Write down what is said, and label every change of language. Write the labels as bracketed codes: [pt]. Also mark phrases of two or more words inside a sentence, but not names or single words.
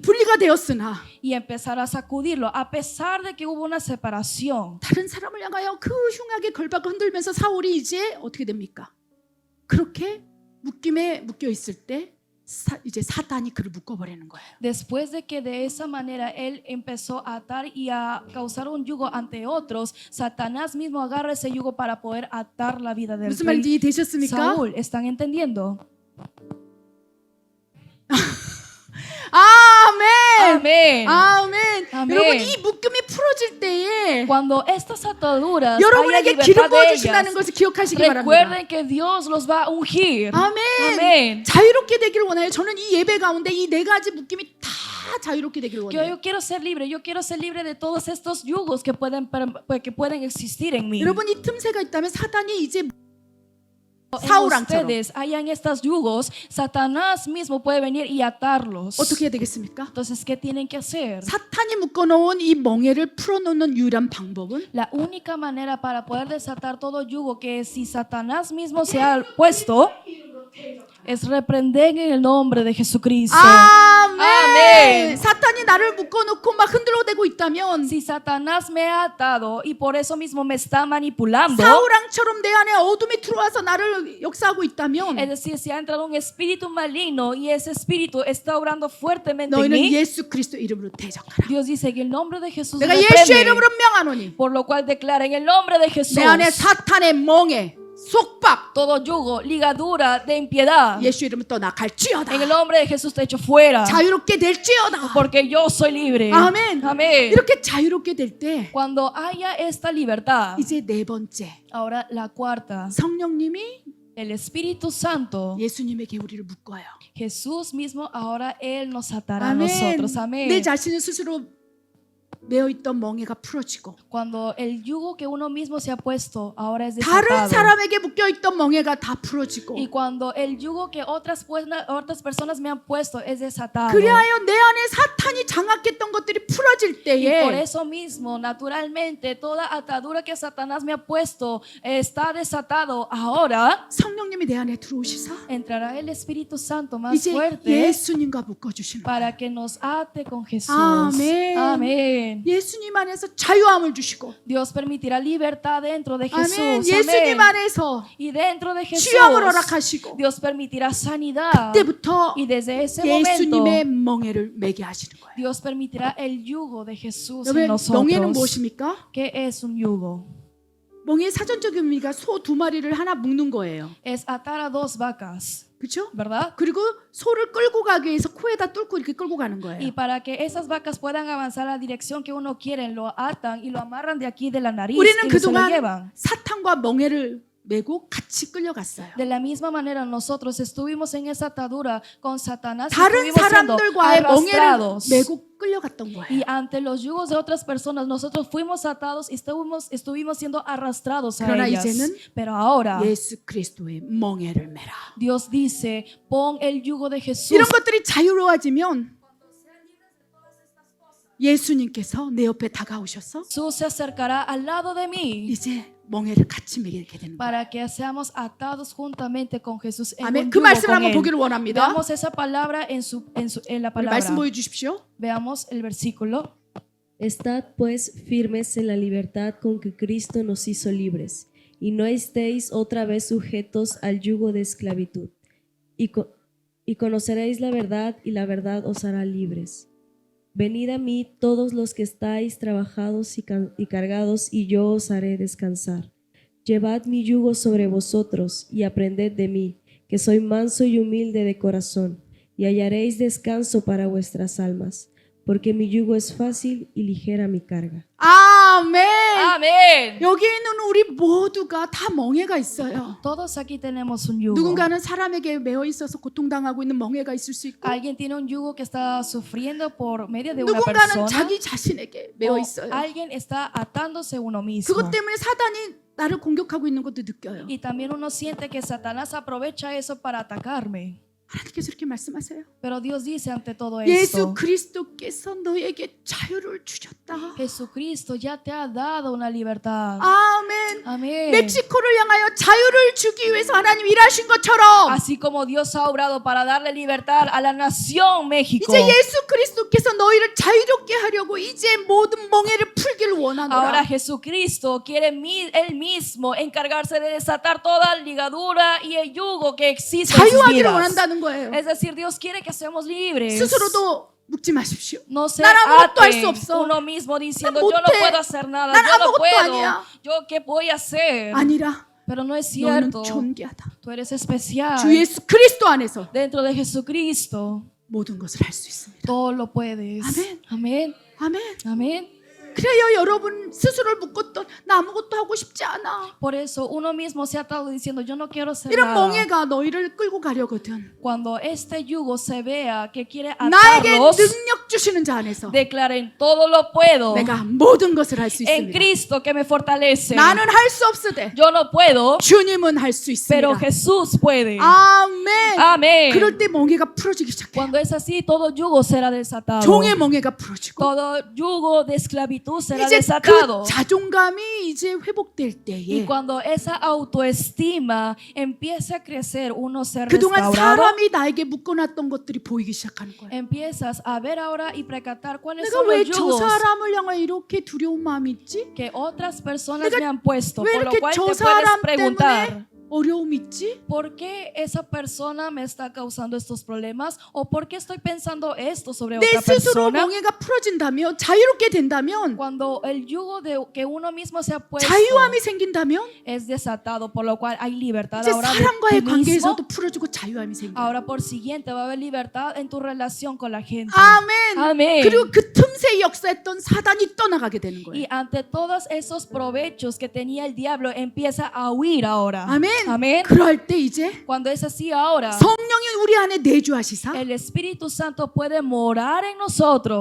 [ko] 분리가 되었으나 [es] y empezar a sacudirlo, a pesar de que hubo una separación. [ko] 다른 사람을 향하여 그 흉하게 걸박을 흔들면서 사울이 이제 어떻게 됩니까? 그렇게 묶임에 묶여 있을 때 이제 사단이 그를 묶어버리는 거예요. [es] Después de que de esa manera él empezó a atar y a causar un yugo ante otros, Satanás mismo agarra ese yugo para poder atar la vida del [ko] 무슨 [es] rey [ko] 말인지 이해되셨습니까? [es] Saúl. ¿Están entendiendo? [ko] 아멘. [es] Amén. [ko] 아멘. 아멘. 여러분 이 묶음이 풀어질 때에 [es] Cuando estas ataduras haya [ko] 여러분에게 기름 [es] libertad de [ko] 부어주신다는 [es] ellas, [ko] 것을 기억하시기 바랍니다. [es] recuerden que Dios los va a ungir. [ko] 아멘. [es] Amén. [ko] 자유롭게 되기를 원해요. 저는 이 예배 가운데 이 네 가지 묶임이 다 자유롭게 되기를 원해요. [es] Yo quiero ser libre. Yo quiero ser libre de todos estos yugos que pueden existir en mí. [ko] 여러분 이 틈새가 있다면 사단이 이제 [es] En [ko] 사울왕처럼 [es] ustedes hayan estos yugos, Satanás mismo puede venir y atarlos. [ko] 어떻게 해야 되겠습니까? [es] Entonces, ¿qué tienen que hacer? [ko] 사탄이 묶어놓은 이 멍에를 풀어놓는 유일한 방법은 [es] La única manera para poder desatar todo yugo que si Satanás mismo se ha puesto es reprender en el nombre de Jesucristo. [ko] 아멘. 아멘. 사탄이 나를 묶어놓고 막 흔들어대고 있다면 [es] Si Satanás me ha atado y por eso mismo me está manipulando, [ko] 사울왕처럼 내 안에 어둠이 들어와서 나를 역사하고 있다면 [es] es decir, si ha entrado un espíritu maligno y ese espíritu está obrando fuertemente en [ko] 너희는 [es] mí, [ko] 예수 그리스도 이름으로 대적하라. [es] Dios dice que en el nombre de Jesús [ko] 내가 예수의 [es] reprende, [ko] 이름으로 명하노니 [es] por lo cual declara en el nombre de Jesús [ko] 내 안에 사탄의 멍에 속박 [es] todo yugo, ligadura de impiedad. [ko] 예수 이름으로 떠나갈지어다. [es] En el nombre de Jesús te echo fuera, [ko] 자유롭게 될지어다. [es] porque yo soy libre. [ko] 아멘. [es] Amén. [ko] 이렇게 자유롭게 될 때 [es] Cuando haya esta libertad, [ko] 이제 네 번째 [es] ahora la cuarta, [ko] 성령님이 [es] el Espíritu Santo, [ko] 예수님에게 우리를 묶어요. [es] Jesús mismo ahora Él nos atará a [ko] 아멘. [es] nosotros. [ko] 내 [es] Amén. [ko] 자신을 스스로 매어있던 멍에가 풀어지고 [es] Cuando el yugo que uno mismo se ha puesto ahora es [ko] 다른 [es] desatado. [ko] 사람에게 묶여있던 멍에가 다 풀어지고 [es] Y cuando el yugo que otras personas me han puesto es desatado. [ko] 그리하여 내 안에 사탄이 장악했던 것들이 풀어질 [es] Y por [ko] 때에 [es] eso mismo, naturalmente, toda atadura que Satanás me ha puesto está desatado. Ahora [ko] 성령님이 내 안에 들어오시사 [es] entrará el Espíritu Santo más [ko] 이제 [es] fuerte [ko] 예수님과 묶어주시는 거예요. [es] para que nos ate con Jesús. Amén. Amén. [ko] 예수님 안에서 자유함을 주시고 [es] Dios permitirá libertad dentro de [ko] 아멘. [es] Jesús. [ko] 예수님 [es] Amén. [ko] 안에서 [es] Y dentro de Jesús, [ko] 취함을 허락하시고 [es] Dios permitirá sanidad. [ko] 그때부터 [es] Y desde ese momento, [ko] 예수님의 멍에를 매게 하시는 거예요. [es] Dios permitirá el yugo de Jesús en [ko] 여러분 멍에는 [es] nosotros. [ko] 무엇입니까? [es] ¿Qué es un yugo? [ko] 멍의 사전적인 의미가 소 두 마리를 하나 묶는 거예요. [es] Es atar a dos vacas, [ko] 그렇죠? [es] ¿verdad? [ko] 그리고 소를 끌고 가기 위해서 코에다 뚫고 이렇게 끌고 가는 [es] Y [ko] 거예요. [es] para que esas vacas puedan avanzar a la dirección que uno quiere, lo atan y lo amarran de aquí de la nariz [ko] 우리는 [es] y se lo [ko] 그동안 [es] llevan. [ko] 사탄과 멍에를 메고 같이 끌려갔어요. [es] De la misma manera nosotros estuvimos en esa atadura con Satanás y [ko] 다른 [es] estuvimos siendo [ko] 사람들과의 멍에를 [es] arrastrados. [ko] 메고 끌려갔던 거예요. [es] Y ante los yugos de otras personas nosotros fuimos atados y estuvimos siendo arrastrados a [ko] 그러나 [es] ellas. [ko] 이제는 [es] Pero ahora [ko] 예수 그리스도의 멍에를 메라. [es] Dios dice, pon el yugo de Jesús. [ko] 이런 것들이 자유로워지면 예수님께서 내 옆에 다가오셔서 [es] Jesús se acercará al lado de mí [ko] 이제 멍에를 같이 매게 되는 거예요. [es] para que seamos atados juntamente con Jesús en [ko] 아멘. [es] un [ko] 그 [es] yugo [ko] 말씀을 [es] con [ko] 한번 [es] él. [ko] 보기를 원합니다. [es] Veamos esa palabra en la [ko] 우리 말씀 [es] palabra. [ko] 보여주십시오. [es] Veamos el versículo. Estad pues firmes en la libertad con que Cristo nos hizo libres, y no estéis otra vez sujetos al yugo de esclavitud. Y conoceréis la verdad, y la verdad os hará libres. Venid a mí todos los que estáis trabajados y cargados, y yo os haré descansar. Llevad mi yugo sobre vosotros y aprended de mí, que soy manso y humilde de corazón, y hallaréis descanso para vuestras almas, porque mi yugo es fácil y ligera mi carga. [ko] 아멘. [es] Amén. [ko] 여기 있는 우리 모두가 다 멍에가 있어요. [es] Todos aquí tenemos un yugo. [ko] 누군가는 사람에게 매어 있어서 고통당하고 있는 멍에가 있을 수 있고, [es] Alguien tiene un yugo que está sufriendo por medio de una [ko] 누군가는 [es] persona. [ko] 자기 자신에게 매어 [es] O [ko] 있어요. [es] alguien está atándose a uno mismo. [ko] 그것 때문에 사단이 나를 공격하고 있는 것도 느껴요. [es] Y también uno siente que Satanás aprovecha eso para atacarme. [ko] 하나님께서 이렇게 말씀하세요. [es] Pero Dios dice ante todo [ko] 예수 [es] esto, [ko] 그리스도께서 너에게 자유를 주셨다. [es] Jesucristo ya te ha dado una libertad. [ko] 아멘. [es] Amén. [ko] 멕시코를 향하여 자유를 주기 위해서 하나님 일하신 것처럼 [es] Así como Dios ha obrado para darle libertad a la nación México. [ko] 이제 예수 그리스도께서 너희를 자유롭게 하려고 이제 모든 멍에를 풀기를 [es] Ahora [ko] 원하노라. [es] Jesucristo quiere él mismo encargarse de desatar toda ligadura y el yugo que existe en sus [ko] 자유하기를 [es] vidas. [ko] 원한다는 거예요. [es] Es decir, Dios quiere que seamos libres. [ko] 스스로도 묵지 마십시오. [es] No se [ko] 난 아무것도 할 [es] ate [ko] 수 없어. [es] uno mismo diciendo [ko] 난 [es] yo no [ko] 못해. [es] puedo hacer nada, [ko] 난 [es] yo no [ko] 아무것도 [es] puedo, [ko] 아니야. [es] yo qué voy a hacer. [ko] 아니라 [es] Pero no es [ko] 너는 [es] cierto. [ko] 존귀하다. [es] Tú eres especial. [ko] 주 예수 그리스도 안에서 [es] Dentro de Jesucristo [ko] 모든 것을 할 수 있습니다. [es] todo lo puedes. Amén. Amén. [ko] 아멘. [es] Amén. [ko] 그래요, 여러분 스스로를 묶었던 나 아무것도 하고 싶지 않아. [es] Por eso uno mismo se ha estado diciendo yo no quiero hacer [ko] 이런 [es] nada. [ko] 멍에가 너희를 끌고 가려거든. [es] Cuando este yugo se vea que quiere [ko] 나에게 [es] atarlos, [ko] 능력 주시는 자 안에서 [es] declaren todo lo puedo [ko] 내가 모든 것을 할 수 [es] en [ko] 있습니다. [es] Cristo que me fortalece. [ko] 나는 할 수 없으되 [es] Yo no puedo, [ko] 주님은 할 수 [es] pero [ko] 있습니다. [es] Jesús puede. [ko] 아멘. [es] Amén. [ko] 그럴 때 멍에가 풀어지기 시작해요. [es] Cuando es así, todo yugo será desatado. [ko] 종의 멍에가 풀어지고 [es] Todo yugo de esclavitud será [ko] 이제 [es] desatado. [ko] 그 자존감이 이제 회복될 [es] Y [ko] 때에 [es] cuando esa autoestima empieza a crecer, uno ser [ko] 그동안 [es] restaurado, [ko] 사람이 나에게 묶어놨던 것들이 보이기 시작하는 거예요. [es] empiezas a ver ahora y precatar cuáles [ko] 내가 [es] son [ko] 왜 [es] los [ko] 저 [es] yugos [ko] 사람을 향해 이렇게 두려운 마음이 있지? [es] que otras personas [ko] 내가 [es] me han puesto, [ko] 왜 [es] por lo [ko] 이렇게 [es] cual te [ko] 저 [es] puedes [ko] 사람 [es] preguntar, [ko] 때문에 어려움이 있지? [es] ¿por qué esa persona me está causando estos problemas? ¿O por qué estoy pensando esto sobre [ko] 내 [es] otra [ko] 스스로 [es] persona? [ko] 멍에가 풀어진다면 자유롭게 된다면 [es] Cuando el yugo de que uno mismo se ha puesto [ko] 자유함이 생긴다면 [es] es desatado, por lo cual hay libertad [ko] 이제 [es] ahora de [ko] 사람과의 [es] ti mismo. [ko] 관계에서도 풀어지고 자유함이 생겨. [es] Ahora por siguiente va a haber libertad en tu relación con la gente. [ko] 아멘. [es] Amén. [ko] 그리고 그 틈새에 역사했던 사단이 떠나가게 되는 거예요. [es] Y ante todos esos provechos que tenía el diablo empieza a huir ahora. [ko] 아멘. [es] Amén. [ko] 그럴 때 이제 [es] Cuando es así ahora, [ko] 성령이 우리 안에 내주하시사 [es] el Espíritu Santo puede morar en nosotros